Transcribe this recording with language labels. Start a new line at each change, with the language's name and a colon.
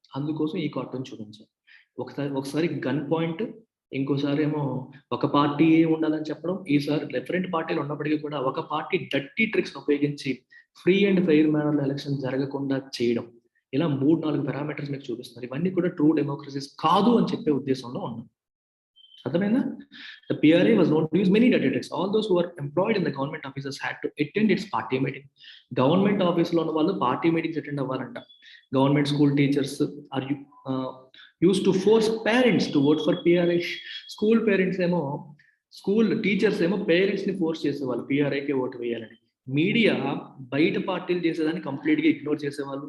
Telugu: అందుకోసం ఈ కార్టూన్ చూపించారు. ఒకసారి గన్ పాయింట్, ఇంకోసారి ఏమో ఒక పార్టీ ఉండాలని చెప్పడం. ఈసారి డిఫరెంట్ పార్టీలు ఉన్నప్పటికీ కూడా ఒక పార్టీ డర్టీ ట్రిక్స్ ఉపయోగించి ఫ్రీ అండ్ ఫెయిర్ మేనర్లో ఎలక్షన్ జరగకుండా చేయడం. ఇలా 3-4 పారామీటర్స్ మీకు చూపిస్తున్నారు. ఇవన్నీ కూడా ట్రూ డెమోక్రసీస్ కాదు అని చెప్పే ఉద్దేశంలో ఉన్నాం. అర్థమైందా?
English: The PRA was known to use many dirty tricks. All those who were employed in the government offices had to attend its party meeting.
Telugu: Government ఆఫీస్లో ఉన్న వాళ్ళు party meetings attend అవ్వాలంట.
English: Government school teachers are use to force parents to vote for PRI.
Telugu: School parents ఏమో, school teachers ఏమో parents ని force చేసేవాళ్ళు పిఆర్ఐకే vote వేయాలని. Media బయట పార్టీలు చేసేదాన్ని కంప్లీట్గా ఇగ్నోర్ చేసేవాళ్ళు.